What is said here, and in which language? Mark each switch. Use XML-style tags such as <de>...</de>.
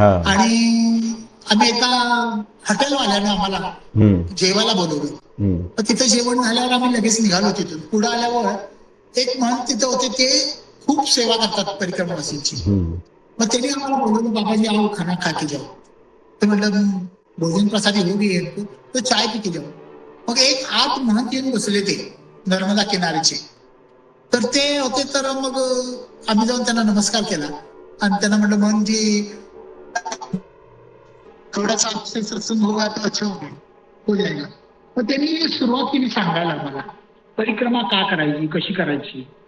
<mr>आणि आम्ही एका हॉटेलवाल्यानं आम्हाला जेवायला बोलवलं. तिथं जेवण झाल्यावर आम्ही लगेच निघालो तिथून. पुढे आल्यावर एक महंत तिथं होते, ते खूप सेवा करतात परिक्रमावासींची. मग त्यांनी आम्हाला बोलवलं, बाबाजी</mr> <hi>आओ खाना खा के जाओ.</hi> <mr>तर म्हटलं</mr> <hi>भोजन प्रसादी हो गई है तो चाय पी के जाओ.</hi> <mr>मग एक आत महंत येऊन बसले ते नर्मदा किनाऱ्याचे. तर ते होते. तर मग आम्ही जाऊन त्यांना नमस्कार केला आणि त्यांना म्हटलं महंतजी</mr> <hi>थोडासा आपसे सत्संग होगा तो अच्छा हो जाएगा.</hi> <mr>मग त्यांनी सुरुवात केली सांगायला मला परिक्रमा का करायची, कशी करायची.</mr>